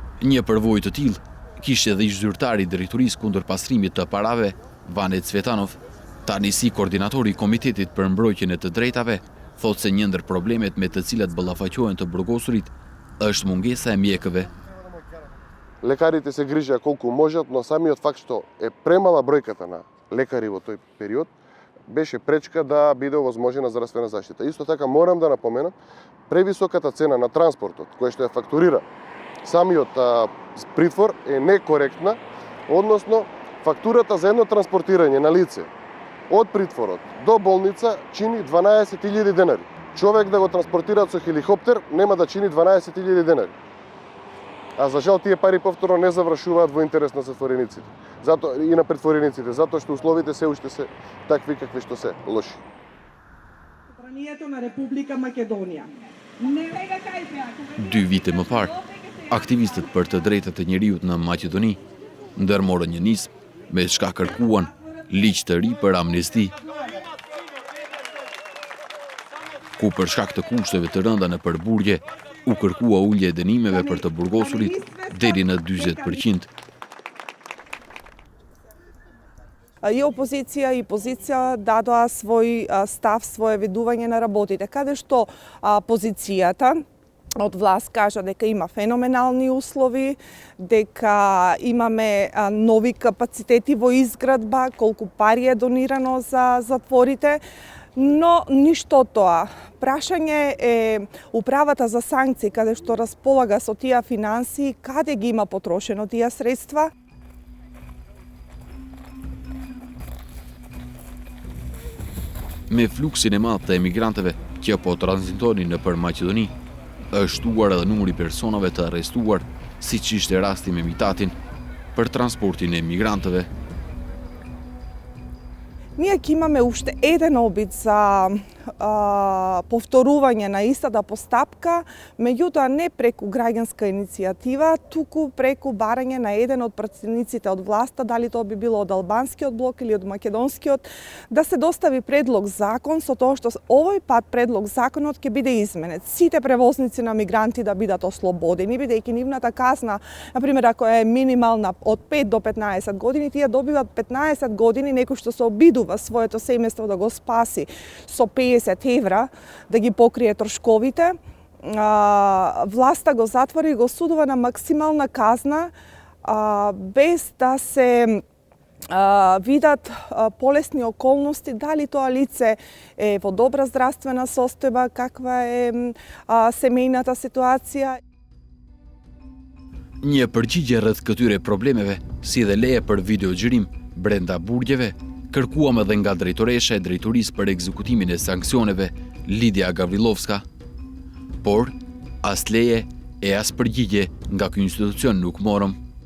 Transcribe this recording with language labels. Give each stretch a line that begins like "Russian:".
Albanian: Një përvojë të tillë kishte edhe ish zyrtari i drejtorisë kundër pastrimit të parave, Vanet Cvetanov, tani si koordinatori i Komitetit për mbrojtjen e të drejtave, thotë se një ndër problemet me të cilat ballafaqohen të burgosurit është mungesa e mjekëve.
Macedonian: Лекарите се грижеа колку можат, но самиот факт што е премала бројката на лекари во тој период беше пречка да биде овозможена здравствена заштита. Исто така морам да напоменам, превисоката цена на транспортот, кој што ја фактурира самиот притвор е некоректна, односно фактурата за едно транспортирање на лице од притворот до болница чини 12.000 денари. Човек да го транспортираат со хеликоптер нема да чини 12.000 денари. А за жал тие пари повторно не завршуваат во интерес на затворениците. И на претворениците, затоа што условите се уште се такви какви што се, лоши. Собранието на Република Македонија. Не вега кај
Albanian: 2 vite më parë, aktivistët për të drejtat e njeriut në Maqedoni ndërmorën një nismë me shka kërkuan ligj të ri për amnesti, ku për shkak të kushteve të rënda në përburgje u kërkua ulje e dënimeve për të burgosurit deri në 40%.
Macedonian: И опозиција и позиција дадоа свој став, свое ведување на работите, каде што позицијата од власт кажа дека има феноменални услови, дека имаме нови капацитети во изградба, колку пари е донирано за затворите, но ништо од тоа. Прашање е управата за санкции, каде што располага со тие финансии, каде ги има потрошено тие средства.
Albanian: Me fluksin e madh të emigranteve që po tranzitonin nëpër Maqedoni, është shtuar edhe numri personave të arrestuar, siç ishte rasti me Mitatin, për transportin e emigrantëve.
Macedonian: Ние ќе имаме уште еден обид за повторување на истата постапка, меѓутоа не преку граѓанска иницијатива, туку преку барање на еден од пратениците од власта, дали тоа би било од албанскиот блок или од македонскиот, да се достави предлог закон со тоа што овој пат предлог законот ќе биде изменет. Сите превозници на мигранти да бидат ослободени, бидејќи нивната казна, например, ако е минимална од 5 до 15 години, тие добиват 15 години, некој што се обидува своето семејство да го спаси со 50 евра, да ги покрие трошковите. Власта го затвори и го судува на максимална казна, без да се видат полесни околности, дали тоа лице е во добра здравствена состојба, каква е семејната ситуација.
Albanian: Një përgjigje rreth këtyre problemeve, si dhe leje për videoxhirim brenda burgjeve, kërkuam edhe nga drejtoresha e drejtorisë për ekzekutimin e sanksioneve, Lidia Gavrilovska, por as leje e as përgjigje nga ky institucion nuk morëm.